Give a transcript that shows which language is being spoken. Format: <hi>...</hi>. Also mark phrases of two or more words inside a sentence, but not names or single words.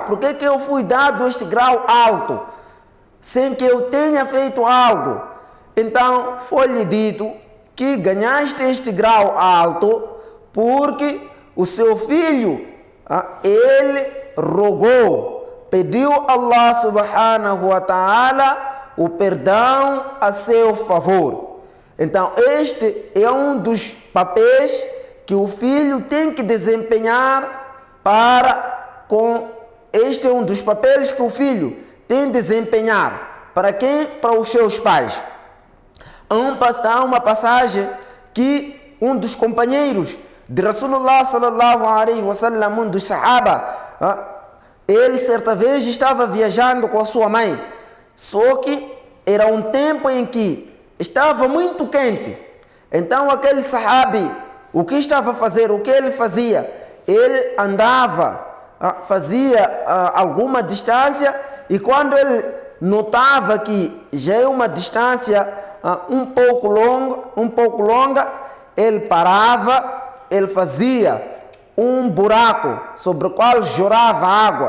<pt>Por que eu fui dado este grau alto, sem que eu tenha feito algo? Então foi-lhe dito que ganhaste este grau alto porque o seu filho, ele rogou, pediu a</pt> <ar>الله سبحانه وتعالى</ar> <pt>o perdão a seu favor. Então este é um dos papéis que o filho tem que desempenhar este é um dos papéis que o filho tem que desempenhar. Para quem? Para os seus pais. Há uma passagem que um dos companheiros de</pt> <ar>رسول الله صلى الله عليه وسلم,</ar> <pt>um dos sahaba, ele certa vez estava viajando com a sua mãe, só que era um tempo em que estava muito quente. Então aquele sahabi, o que estava a fazer, o que ele fazia? Ele andava, fazia alguma distância, e quando ele notava que já é uma distância um pouco longa, ele parava, ele fazia um buraco sobre o qual jorrava água.</pt>